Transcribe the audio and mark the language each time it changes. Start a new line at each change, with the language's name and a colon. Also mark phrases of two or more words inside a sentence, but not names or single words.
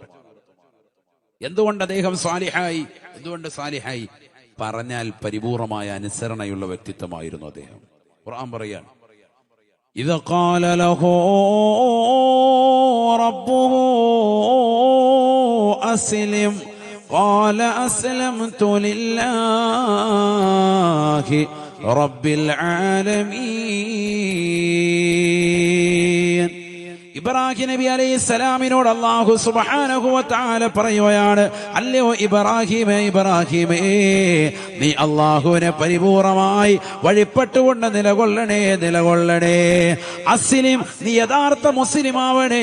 Malayalam: എന്തുകൊണ്ട് അദ്ദേഹം സാലിഹായി? എന്തുകൊണ്ട് സാലിഹായി? പറഞ്ഞാൽ പരിപൂർണമായ അനുസരണയുള്ള വ്യക്തിത്വമായിരുന്നു അദ്ദേഹം. ഖുർആൻ പറയാണ്,
Arabic: إذ قال له ربه أسلم قال أسلمت لله رب العالمين.
Malayalam: ഇബ്രാഹിം നബി അലൈഹിസ്സലാമിനോട് അല്ലാഹു
Arabic: سبحانه وتعالى
Malayalam: പറയുകയാണ്, അല്ലയോ ഇബ്രാഹിമേ, ഇബ്രാഹിമേ, നീ അല്ലാഹുവിനെ പരിപൂർണമായി വഴിപ്പെട്ടുകൊണ്ട് നിലകൊള്ളണേ. അസ്ലിം, നീ യഥാർത്ഥ മുസ്ലിമാവണേ.